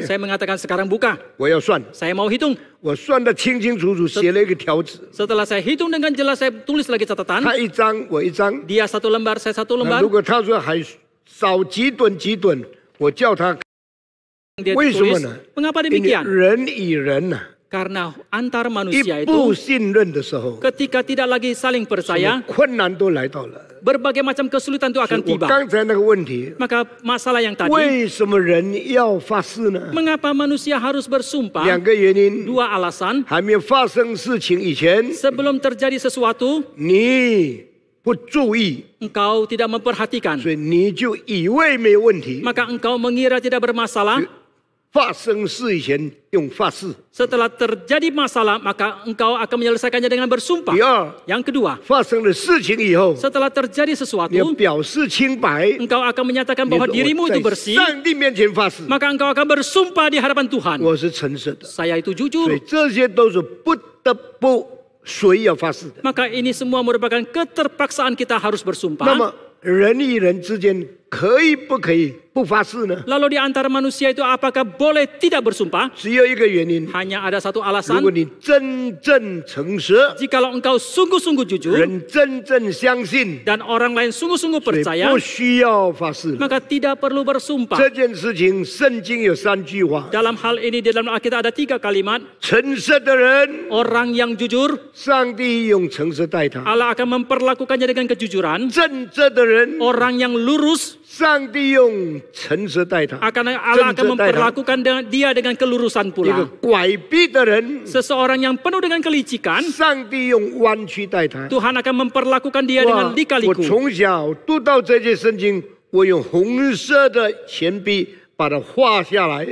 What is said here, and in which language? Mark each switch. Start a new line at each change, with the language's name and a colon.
Indonesian: saya mengatakan sekarang buka.
Chinese: 我要算，
Indonesian: Saya mau hitung.
Chinese: 我算得清清楚楚，写了一个条子，
Indonesian: Setelah saya hitung dengan jelas, saya tulis lagi catatan.
Chinese: 他一张我一张。
Indonesian: Dia satu lembar, saya satu
Chinese: 那
Indonesian: lembar.
Chinese: 如果他说还少几吨几吨，我叫他
Indonesian: Dia
Chinese: 为什么
Indonesian: tulis.
Chinese: 呢？
Indonesian: Mengapa
Chinese: 因为
Indonesian: demikian?
Chinese: 人与人呐、
Indonesian: Karena antar
Chinese: 一
Indonesian: manusia
Chinese: 不
Indonesian: itu
Chinese: 信任的时候，
Indonesian: ketika tidak lagi saling
Chinese: 什么
Indonesian: percaya,
Chinese: 困难都来到了。
Indonesian: berbagai macam kesulitan itu akan tiba.
Chinese: 刚才那个问题，
Indonesian: Maka masalah yang tadi,
Chinese: 为什么人要发誓呢？
Indonesian: mengapa manusia harus
Chinese: 两
Indonesian: bersumpah?
Chinese: 个原因，
Indonesian: Dua alasan.
Chinese: 还没有发生事情以前，
Indonesian: Sebelum terjadi sesuatu,
Chinese: 你不注意，
Indonesian: engkau tidak memperhatikan.
Chinese: 所以你就以为没有问题。
Indonesian: Maka engkau mengira tidak bermasalah.
Chinese: 发生事以前用发誓。
Indonesian: Setelah terjadi masalah, maka engkau akan menyelesaikannya dengan bersumpah.
Chinese: 第二，
Indonesian: Yang kedua,
Chinese: 发生了事情以后，
Indonesian: setelah terjadi
Chinese: 你要
Indonesian: sesuatu,
Chinese: 表示清白。
Indonesian: engkau akan menyatakan bahwa
Chinese: 说
Indonesian: dirimu
Chinese: 我
Indonesian: itu bersih,
Chinese: 上帝面前发誓，
Indonesian: maka engkau akan bersumpah di hadapan Tuhan.
Chinese: 我是诚实的。
Indonesian: Saya itu
Chinese: 所
Indonesian: jujur.
Chinese: 以这些都是不得不谁要发誓的。
Indonesian: Maka ini semua merupakan keterpaksaan kita harus
Chinese: 那
Indonesian: bersumpah.
Chinese: 么人与人之间可以不可以不发誓呢？
Indonesian: Lalu di antara manusia itu apakah boleh tidak bersumpah?
Chinese: 只有一个原因：
Indonesian: Hanya ada satu
Chinese: 如
Indonesian: alasan.
Chinese: 果你真正诚实，
Indonesian: Jikalau engkau sungguh-sungguh jujur
Chinese: 人真正相信，
Indonesian: dan orang lain sungguh-sungguh
Chinese: 所以
Indonesian: percaya,
Chinese: 不需要发誓了。
Indonesian: maka tidak perlu bersumpah.
Chinese: 这件事情，圣经有3句话：
Indonesian: Dalam hal ini di dalam Alkitab ada 3 kalimat.
Chinese: 诚实的人，
Indonesian: Orang yang jujur,
Chinese: 上帝用诚实待他；
Indonesian: Allah akan memperlakukannya dengan kejujuran.
Chinese: 正直的人，
Indonesian: Orang yang lurus,
Chinese: 上帝用诚实待他；
Indonesian: Allah akan memperlakukan dia dengan kelurusan
Chinese: 一个
Indonesian: pula.
Chinese: 拐逼的人，
Indonesian: Seseorang yang penuh dengan kelicikan,
Chinese: 上帝用弯曲待他。
Indonesian: Tuhan akan memperlakukan dia 哇 lika-liku.
Chinese: 从小读到这些圣经，我用红色的铅笔把它画下来。